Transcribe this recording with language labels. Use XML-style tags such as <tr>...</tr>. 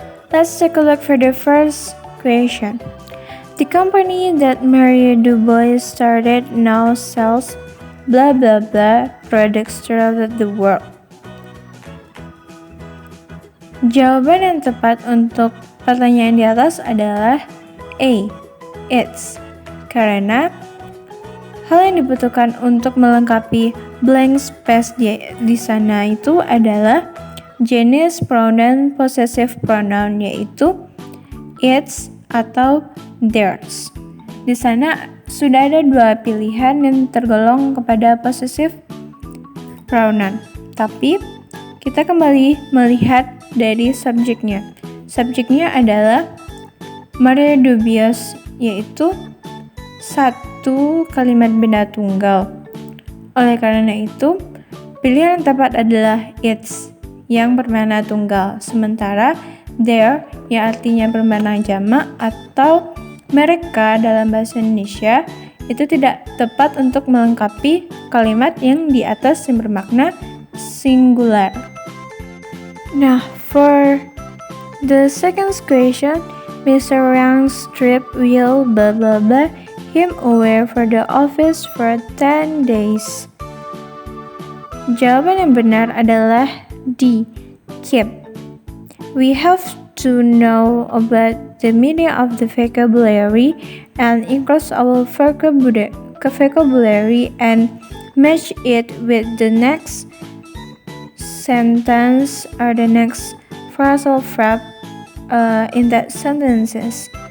<en>Let's take a look for the first question. The company that Mario Dubois started now sells blah blah blah products throughout the world.</en> <id>Jawaban yang tepat untuk pertanyaan di atas adalah A. It's. Karena hal yang dibutuhkan untuk melengkapi blank space di sana itu adalah jenis pronoun possessive pronoun, yaitu it's atau theirs. Di sana sudah ada dua pilihan yang tergolong kepada possessive pronoun. Tapi kita kembali melihat dari subjeknya. Subjeknya adalah Mario Dubois, yaitu satu kalimat benda tunggal. Oleh karena itu, pilihan yang tepat adalah it's yang bermakna tunggal, sementara their yang artinya bermakna jamak atau mereka dalam bahasa Indonesia itu tidak tepat untuk melengkapi kalimat yang di atas yang bermakna singular.</id> <en>Nah, for the second question, Mr. Wang's trip will blah blah blah him away for the office for 10 days.</en> <id>Jawaban yang benar adalah D.</id> <en>Keep. We have to know about the meaning of the vocabulary and increase our vocabulary and match it with the next sentence or the next phrasal verb in that sentences.</en>